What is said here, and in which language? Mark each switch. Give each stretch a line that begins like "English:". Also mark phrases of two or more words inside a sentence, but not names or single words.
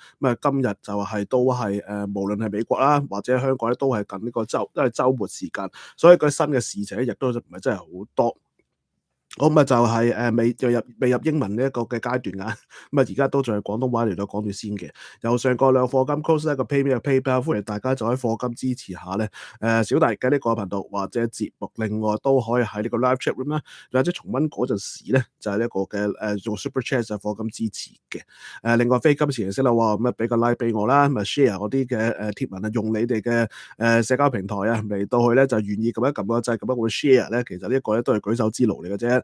Cantonese: 咁啊，今日就係都係無論係美國啦，或者香港咧，都係近呢個都係週末時間，所以佢新嘅事情咧，亦都唔係真係好多。好咁啊，就係未入英文呢一個嘅階段啊，咁啊而家都仲係廣東話嚟到講住先嘅。由上個兩課金 close 一個 PayPal，歡迎大家就喺課金支持下咧。小弟嘅呢個頻道或者節目，另外都可以喺呢個
English: live chat room
Cantonese: 啦，或者重溫嗰陣時咧，就係呢一個嘅做
English: super chat
Cantonese: 就課金支持嘅。另外非金錢形式啦，咁啊俾個 like 俾我啦，咁啊 share 嗰啲嘅貼文啊，用你哋嘅社交平台啊嚟到去咧就願意咁一撳個掣，咁樣會 share 咧，其實呢一個咧都係舉手之勞嚟嘅啫。